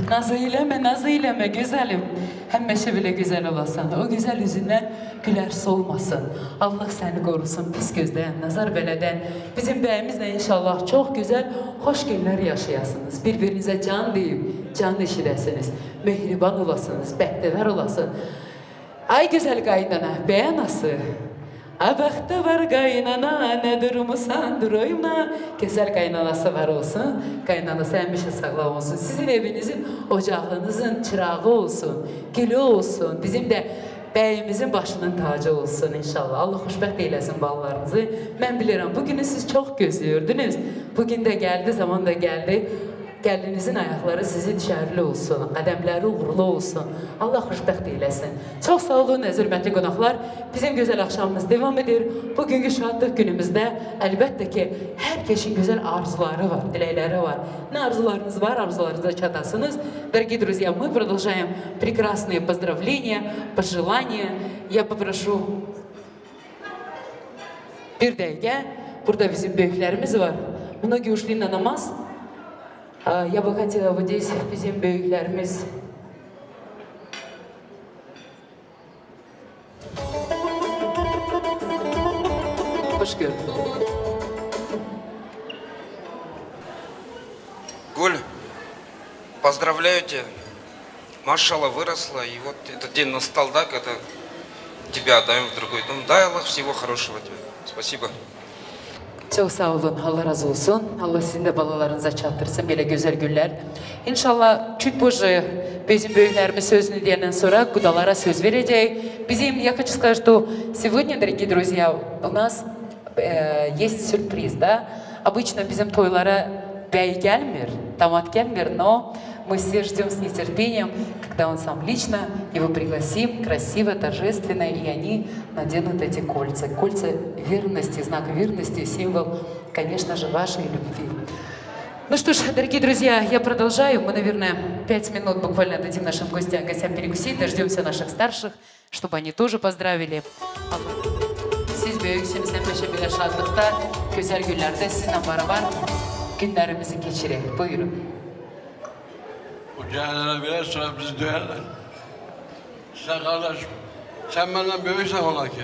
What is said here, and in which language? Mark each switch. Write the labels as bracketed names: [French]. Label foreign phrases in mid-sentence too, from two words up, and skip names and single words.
[Turkish] Nazı eyleme güzelim. [Azerbaijani] Həmişə belə güzel olasan. O güzel yüzündən gülər solmasın. Allah səni qorusun pis gözdən, nazar belədən. Bizim bəyimizlə inşallah çox gözəl, xoş günlər yaşayasınız. Bir-birinizə can deyib, can eşidəsiniz. Mehriban olasınız, bəxtəvər olasın. Ay güzel qaynana, bəyanası. Abaxta var qaynana, ne durmusan duruyma. Güzel kaynanası var olsun. Kaynanası həmişə sağlam olsun. Sizin evinizin, ocağınızın çırağı olsun. Gülü olsun. Bizim de bəyimizin başının tacı olsun inşallah. Allah xoşbəxt eyləsin ballarınızı. Mən bilirəm, bugünü siz çox gözlüyordunuz. [Turkish] Bugün de geldi, zaman da geldi. [Azerbaijani] Gəlinizin ayaqları sizi düşərli olsun, qədəmləri uğurlu olsun. Allah xoşbəxt eyləsin. Çox sağ olun, hörmətli qonaqlar. Bizim gözəl axşamımız devam edir. Bugünkü şadlıq günümüzdə əlbəttə ki, hər kəsin gözəl arzuları var, diləkləri var. Nə arzularınız var, arzularınıza çatasınız. [Russian] Дорогие друзья, мы продолжаем прекрасные поздравления, пожелания. Я попрошу [Azerbaijani] bir dəqiqə. Burada bizim böyüklərimiz var. [Russian] Многие ушли на намаз. Я бы хотела вот здесь [Turkish] bizim büyüklerimiz hoş gördük. [Russian] Гуль, поздравляю тебя. Машалла выросла, и вот этот день настал, да, когда тебя отдаем в другой дом. Дай Аллах всего хорошего тебе. Спасибо. [Turkish] Çok sağ olun, Allah razı olsun. Allah sizin de balalarınıza çattırsın böyle güzel günler. İnşallah [Russian] чуть позже [Turkish] bizim büyüklerimiz sözünü diyenden sonra kudalara söz verecek. Bizim, [Russian] я хочу сказать, что сегодня, дорогие друзья, у нас есть сюрприз, да? [Azerbaijani] Обычно bizim toylara bey gelmir, damat gelmir, [Russian] но мы все ждем с нетерпением, когда он сам лично его пригласим, красиво, торжественно, и они наденут эти кольца. Кольца верности, знак верности, символ, конечно же, вашей любви. Ну что ж, дорогие друзья, я продолжаю. Мы, наверное, 5 минут буквально дадим нашим гостям перекусить, дождемся наших старших, чтобы они тоже поздравили. [Turkish] Siz büyüksünüz, hem de böyle şadlıkta, güzel günlerde sizinle beraber günlerimizi geçirelim. Buyurun. Bu cahillere birer sonra bizi duyarlar. Sen kardeşim, sen benden büyüksen ola ki.